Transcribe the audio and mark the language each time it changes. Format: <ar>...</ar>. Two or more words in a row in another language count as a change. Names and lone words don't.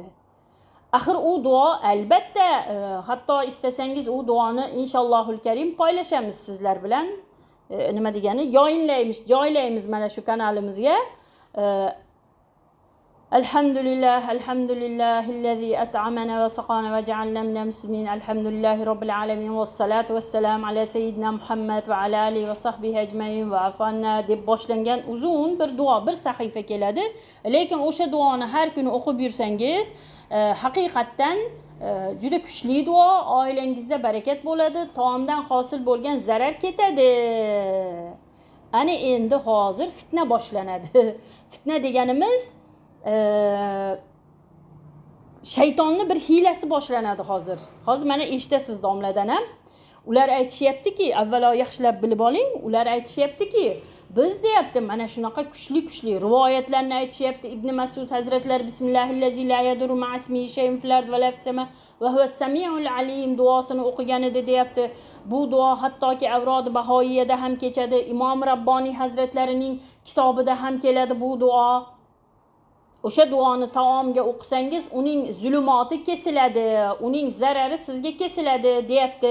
<uz>Axir u duo albatta, hatto istasangiz u duoni</uz> <ar>إن شاء الله الكريم</ar> <uz>poylashamiz sizlar bilan. Nima degani? Joylaymiz mana shu kanalimizga.</uz> <ar>الحمد لله الذي أطعمنا وسقانا وجعلنا من المسلمين. الحمد لله رب العالمين والصلاة والسلام على سيدنا محمد وعلى آله وصحبه أجمعين وعافنا</ar> <uz>deb boshlangan uzun bir duo, bir sahifa keladi. Lekin o'sha duoni har kuni o'qib yursangiz, haqiqatdan juda kuchli duo, oilangizda barakat bo'ladi, taomdan hosil bo'lgan zarar ketadi. Ana endi hozir fitna boshlanadi. Fitna deganimiz shaytonni bir hiylasi boshlanadi hozir. Hozir mana eshitasiz domladan ham. Ular aytishyaptiki, avvalo yaxshilab bilib oling, ular aytishyaptiki, biz deyapti mana shunaqa kuchli rivoyatlarni aytishyapti.</uz> <ar>Ibn Mas'ud hazratlar بسم الله الذي لا يضر مع اسمه شيء في الأرض ولا في السماء وهو السميع العليم</ar> <uz>duosini o'qigan edi deyapti. Bu duo hattoki Avrod Bahoiyada ham kechadi, Imom Rabboniy hazratlarining kitobida ham keladi bu duo. O'sha duoni taomga o'qisangiz, uning zulumoti kesiladi, uning zarari sizga kesiladi deyapti.</uz>